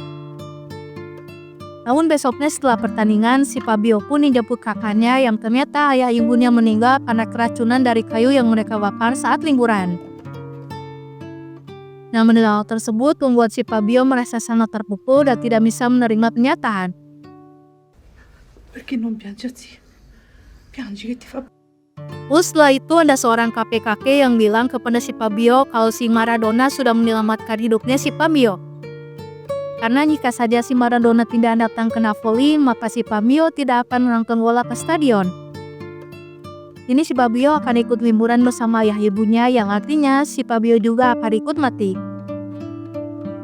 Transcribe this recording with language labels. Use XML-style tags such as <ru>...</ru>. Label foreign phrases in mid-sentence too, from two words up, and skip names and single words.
<id>Namun besoknya setelah pertandingan, si Fabio pun dijemput kakaknya yang ternyata ayah ibunya meninggal karena keracunan dari kayu yang mereka bakar saat liburan. Nah mendengar hal tersebut membuat si Fabio merasa sangat terpukul dan tidak bisa menerima kenyataan.</id> <it>Perché non piangersi? Piangi che ti fa.</it> <id>Terus setelah itu ada seorang kakek-kakek yang bilang kepada si Fabio kalau si Maradona sudah menyelamatkan hidupnya si Fabio. Karena jika saja si Maradona tidak datang ke Napoli, maka si Fabio tidak akan menonton bola ke stadion. Ini si Fabio akan ikut liburan bersama ayah ibunya yang artinya si Fabio juga akan ikut mati.</id>